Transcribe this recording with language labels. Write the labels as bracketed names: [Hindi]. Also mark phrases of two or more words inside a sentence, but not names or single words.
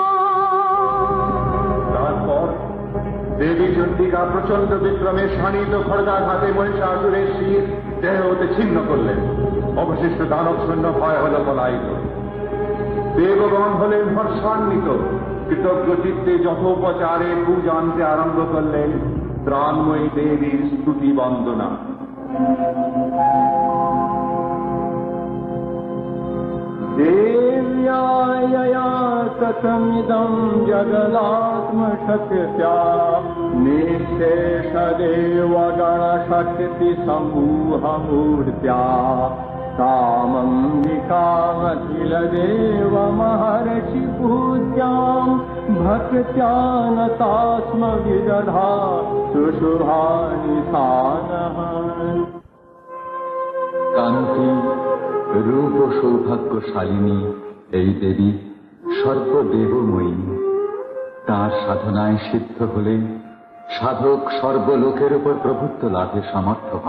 [Bangla] তারপর দেবী চন্ডিকা প্রচন্ড বিক্রমে শানিত খড়গাঘাতে মহিষাসুরের শির দেহ হতে ছিন্ন করলেন। অবশিষ্ট দানব সৈন্য ভয় হল পলায়িত। দেবগণ হলেন হর্ষান্বিত, কৃতজ্ঞ চিত্তে যথোপচারে পূজা আনতে আরম্ভ করলেন ত্রাণময়ী দেবীর স্তুতি বন্দনা। [Sanskrit] देव्यायया कथमिदं जगदात्मशक्त्या निःशेषदेवगणशक्तिसमूहमूर्त्या कामम्बिकामखिलदेवमहर्षि पूज्यां भक्त्या नतास्म विदधा सुशुभानि सानः। [Bangla] কান্তি রূপ ও সৌভাগ্যশালিনী এই দেবী সর্বদেবময়ী। তাঁর সাধনায় সিদ্ধ হলে সাধক সর্বলোকের উপর প্রভুত্ব লাভে সমর্থ হন।